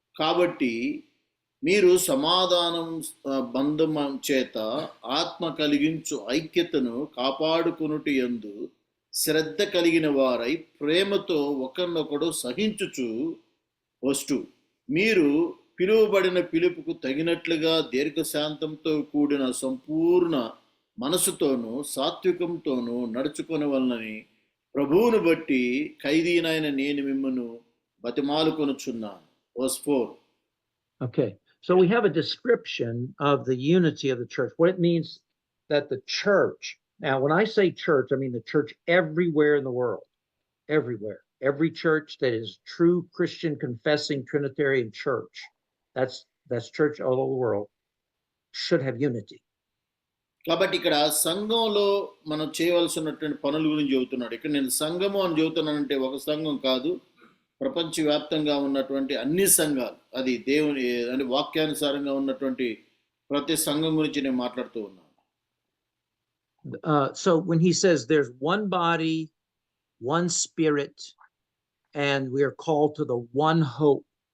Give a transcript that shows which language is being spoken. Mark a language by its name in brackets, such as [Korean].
[Telugu] కాబట్టి మీరు సమాధానం బంధం చేత ఆత్మ కలిగించు ఐక్యతను కాపాడుకొనుట యందు శ్రద్ధ కలిగిన వారై ప్రేమతో ఒకరినొకడు సహించుచు వస్తూ మీరు పిలువబడిన పిలుపుకు తగినట్లుగా దీర్ఘశాంతంతో కూడిన సంపూర్ణ మనసుతోనూ సాత్వికంతోనూ నడుచుకొనవలనని ప్రభువును బట్టి ఖైదీనైన నేను మిమ్మును బతిమాలుకొనుచున్నాను. [English] Verse 4. Okay, so we have a description of the unity of the church. What it means that the church, now when I say church, I mean the church everywhere in the world, everywhere. every church that is true Christian confessing Trinitarian church, that's church all over the world, should have unity. [Telugu] కాబట్టి ఇక్కడ సంఘంలో మనం చేయవలసినటువంటి పనుల గురించి చెబుతున్నాడు. ఇక్కడ నేను సంఘము అని చెబుతున్నానంటే ఒక సంఘం కాదు, ప్రపంచవ్యాప్తంగా ఉన్నటువంటి అన్ని సంఘాలు, అది దేవుని అంటే వాక్యానుసారంగా ఉన్నటువంటి ప్రతి సంఘం గురించి నేను మాట్లాడుతూ ఉన్నాను. [English] So when he says there's one body, one spirit, and we are called to the one hope.